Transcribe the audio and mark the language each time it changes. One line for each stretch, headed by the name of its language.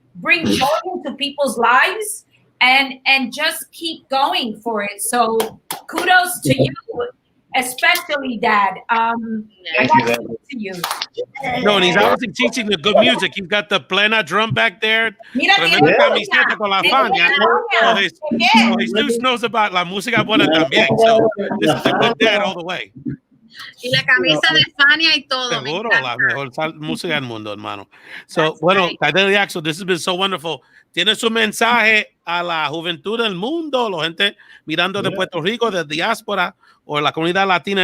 English: bring joy into people's lives and just keep going for it. So kudos to you, especially Dad. I got to speak to you. No, and he's obviously teaching the good music. He's got the plena drum back there.
Spanish: Mira, Tremenda tiene camiseta con la Fania.
English: So Jesus knows about
Spanish: la música buena también.
English: So this is a good dad all the way.
Spanish: Y la camisa de Fania y todo. Seguro, la mejor música del mundo, hermano.
English: So, bueno, Kaidel y Axel, this has been so wonderful.
Spanish: ¿Tiene su mensaje a la juventud del mundo, la gente mirando de Puerto Rico, de diáspora, o la comunidad latina?